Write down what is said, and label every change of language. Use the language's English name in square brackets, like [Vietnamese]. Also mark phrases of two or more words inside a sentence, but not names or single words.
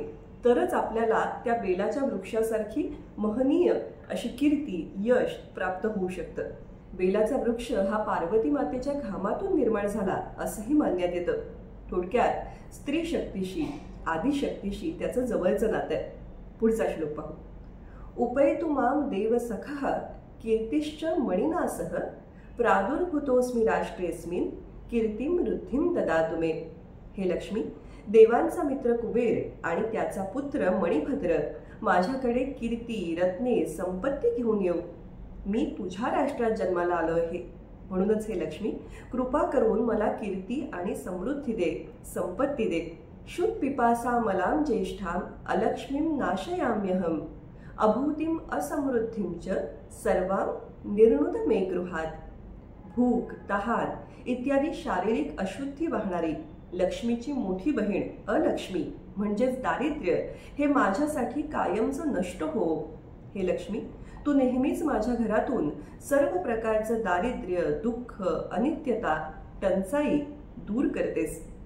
[Marathi] तरच आपल्याला त्या बेलाच्या वृक्षासारखी महनीय अशी कीर्ती, यश प्राप्त होऊ शकतं. बेलाचा वृक्ष हा पार्वती मातेच्या घामातून निर्माण झाला असंही मानण्यात येतं. थोडक्यात स्त्री शक्तीशी, आदिशक्तीशी त्याचं जवळचं नातं आहे. पुढचा श्लोक पाहू. [Sanskrit] उपैतु माम देव सखः कीर्तिश्च मणिनासह प्रादुर्भूतोऽस्मि राष्ट्रेऽस्मिन् कीर्तिं वृद्धिं ददातु मे. [Marathi] हे लक्ष्मी, देवांचा मित्र कुबेर आणि त्याचा पुत्र मणिभद्र माझ्याकडे कीर्ती, रत्ने, संपत्ती घेऊन येऊ. मी तुझ्या राष्ट्रात जन्माला आलो आहे, म्हणूनच हे लक्ष्मी कृपा करून मला कीर्ती आणि समृद्धी दे, संपत्ती दे. [Sanskrit] शुद्ध पिपासा मलाम ज्येष्ठाम अलक्ष्मीं नाशयाम्यहम अभूतिम असमृद्धिं च सर्वां निर्णुद मे गृहात. [Marathi] भूक, तहान इत्यादी शारीरिक अशुद्धी वाहणारी लक्ष्मीची मोठी बहीण अलक्ष्मी म्हणजेच दारिद्र्य हे माझ्यासाठी कायमचं नष्ट हो. हे लक्ष्मी, तू नेहमीच माझ्या घरातून सर्व प्रकारचं दारिद्र्य, दुःख, अनित्यता, टंचाई दूर करतेस.